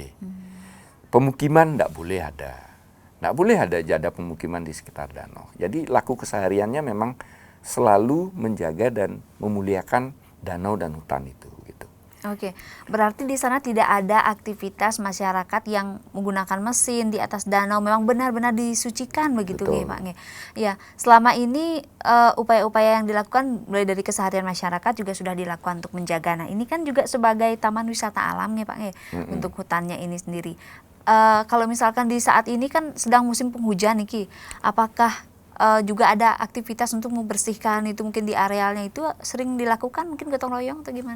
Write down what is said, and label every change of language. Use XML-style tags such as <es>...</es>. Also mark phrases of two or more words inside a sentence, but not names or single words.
<id>Pemukiman nggak boleh ada pemukiman di sekitar danau. Jadi laku kesehariannya memang selalu menjaga dan memuliakan danau dan hutan itu. Gitu. Oke, berarti di sana tidak ada aktivitas masyarakat yang menggunakan mesin di atas danau, memang benar-benar disucikan begitu Betul.</id> <jv>nggih, Pak nggih.</jv> <id>Ya, selama ini upaya-upaya yang dilakukan mulai dari keseharian masyarakat juga sudah dilakukan untuk menjaga. Nah, ini kan juga sebagai taman wisata alam nih, Pak nggih, untuk hutannya ini sendiri. Kalau misalkan di saat ini kan sedang musim penghujan nih, Ki, apakah juga ada aktivitas untuk membersihkan itu mungkin di arealnya itu sering dilakukan mungkin gotong royong atau gimana?</id>